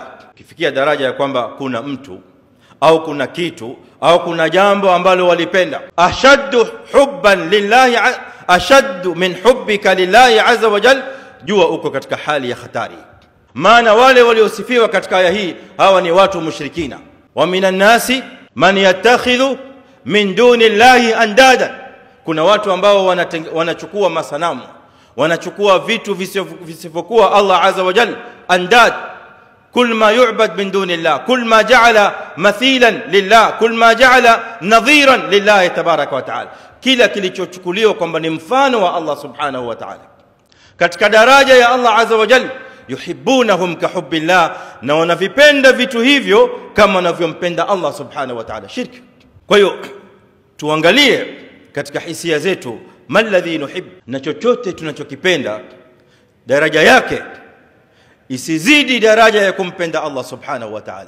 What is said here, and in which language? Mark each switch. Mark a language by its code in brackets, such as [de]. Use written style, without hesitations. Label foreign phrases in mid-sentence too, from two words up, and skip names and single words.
[sw] Kifikia daraja ya kwamba kuna mtu au kuna kitu au kuna jambo ambalo walipenda, [ar] أشد حبا لله, أشد من حبك لله عز وجل, [sw] jua uko katika hali ya hatari. Maana wale waliosifiwa katika aya hii hawa ni watu mushrikina. [ar] ومن الناس من يتخذ من دون الله أندادا, [sw] kuna watu ambao wanachukua masanamu, wanachukua vitu visivyokuwa [ar] الله عز وجل أنداد, كل ما يعبد من دون الله، كل ما جعل مثيلا لله، كل ما جعل نظيرا لله تبارك وتعالى، [sw] kila kilichochukuliwa kwamba ni mfano wa [ar] الله سبحانه وتعالى. [sw] Katika daraja ya [ar] الله عز وجل, يحبونهم كحب الله, [sw] na wanavipenda vitu hivyo kama wanavyompenda [ar] الله سبحانه وتعالى. [sw] Shirki. Kwa hiyo tuangalie katika hisia zetu, [ar] ما الذي نحب, [sw] na chochote tunachokipenda daraja yake isizidi daraja ya kumpenda [ar] الله سبحانه وتعالى.